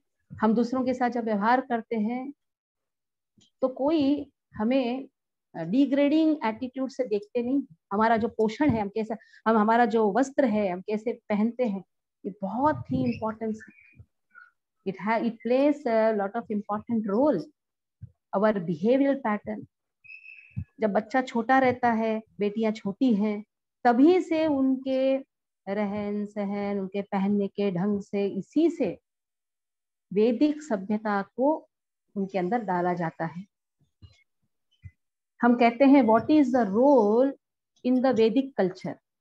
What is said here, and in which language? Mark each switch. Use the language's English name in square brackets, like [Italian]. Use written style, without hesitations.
[Hindi] हम दूसरों के साथ जब व्यवहार करते हैं तो कोई हमें डिग्रेडिंग एटीट्यूड से देखते नहीं। हमारा जो पोषण है, हम कैसे, हमारा जो वस्त्र है, हम कैसे पहनते हैं, ये बहुत ही इम्पोर्टेंस है। [English] It plays a lot of important role, our behavioral pattern. [Hindi] जब बच्चा छोटा रहता है, बेटियां छोटी हैं, तभी से उनके रहन सहन, उनके पहनने के ढंग से, इसी से वैदिक सभ्यता को उनके अंदर डाला जाता है। हम कहते हैं [English] What is the role in the Vedic culture?